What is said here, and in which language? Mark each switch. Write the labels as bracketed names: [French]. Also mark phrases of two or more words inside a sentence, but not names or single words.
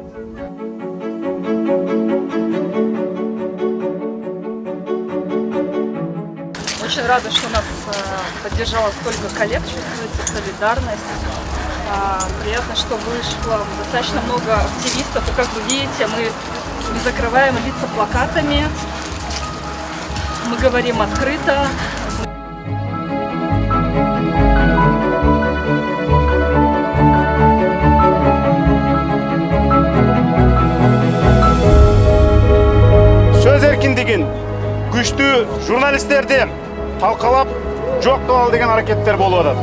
[Russian] Очень рада, что нас поддержало столько коллег, чувствуется солидарность. Приятно, что вышло достаточно много активистов. И как вы видите, мы не закрываем лица плакатами, мы говорим открыто. [Kyrgyz] Сөз эркиндигин күчтүү журналисттерди талкалап жок кылалы деген аракеттер болуп атат.